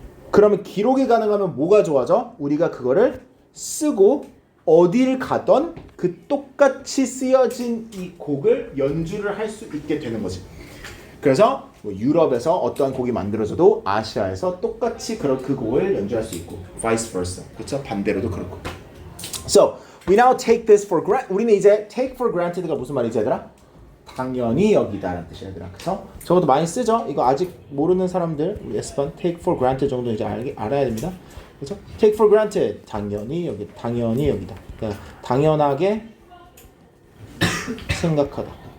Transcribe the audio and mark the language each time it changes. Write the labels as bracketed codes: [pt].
[ko] 그러면 기록이 가능하면 뭐가 좋아져? 우리가 그거를 쓰고 어딜 가던 그 똑같이 쓰여진 이 곡을 연주를 할 수 있게 되는 거지. 그래서 뭐 유럽에서 어떠한 곡이 만들어져도 아시아에서 똑같이 그 곡을 연주할 수 있고 vice versa. 그렇죠? 반대로도 그렇고. [en] So, we now take this for granted. [ko] 우리는 이제 take for granted가 무슨 말이지 얘들아? 당연히 여기다라는 뜻이야 얘들아. 그쵸? 저것도 많이 쓰죠? 이거 아직 모르는 사람들 우리 S번 take for granted 정도 이제 알아야 됩니다. 그쵸? take for granted 당연히 여기 당연히 여기다. 그러니까 당연하게 생각하다.